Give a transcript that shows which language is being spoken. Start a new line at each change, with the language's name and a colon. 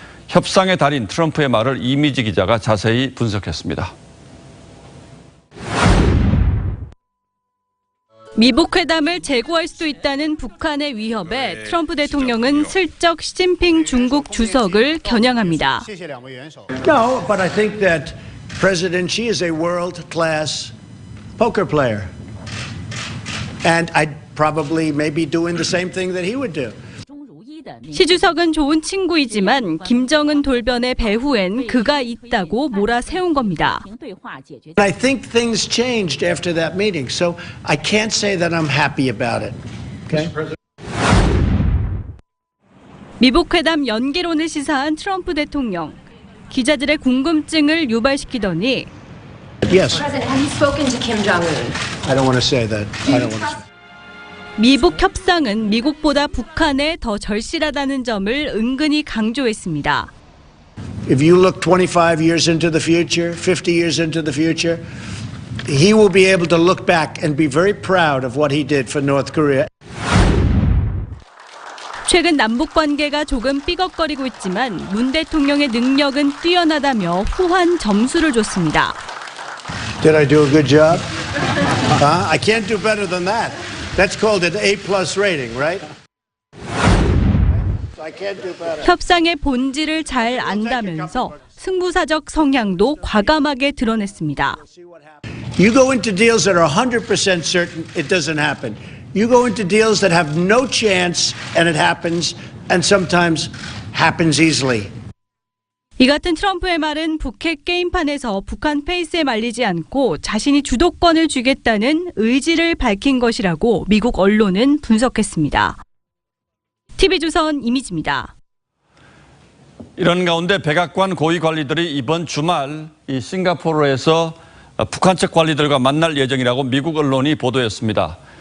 Korean: 협상의 달인 트럼프의 말을 이미지 기자가 자세히 분석했습니다. 미북 회담을 재고할 수도 있다는 북한의 위협에 트럼프 대통령은 슬쩍 시진핑 중국 주석을 겨냥합니다.
English: No, but I think that President Xi is a world-class poker player. And I'd probably maybe doing the same thing that he would do.
Korean: 시 주석은 좋은 친구이지만 김정은 돌변의 배후엔 그가 있다고 몰아세운 겁니다.
English: I think things changed after that meeting, so I can't say that I'm happy about it. Okay?
Korean: 미북 회담 연기론을 시사한 트럼프 대통령. 기자들의 궁금증을 유발시키더니
English: Yes. President, have you spoken to Kim Jong-un? I don't want to say that. I don't want to say.
Korean: 미북 협상은 미국보다 북한에 더 절실하다는 점을 은근히 강조했습니다.
English: If you look 25 years into the future, 50 years into the future, he will be able to look back and be very proud of what he did for North Korea.
Korean: 최근 남북 관계가 조금 삐걱거리고 있지만 문 대통령의 능력은 뛰어나다며 후한 점수를 줬습니다.
English: Did I do a good job? I can't do better than that. That's called an A+ rating, right? I can't do better.
Korean: 협상의 본질을 잘 안다면서 승부사적 성향도 과감하게 드러냈습니다.
English: You go into deals that are 100% certain it doesn't happen. You go into deals that have no chance and it happens, and sometimes happens easily.
Korean: 이 같은 트럼프의 말은 북핵 게임판에서 북한 페이스에 말리지 않고 자신이 주도권을 쥐겠다는 의지를 밝힌 것이라고 미국 언론은 분석했습니다. TV조선 이미지입니다. 이런 가운데 백악관 고위 관리들이 이번 주말 이 싱가포르에서 북한 측 관리들과 만날 예정이라고 미국 언론이 보도했습니다.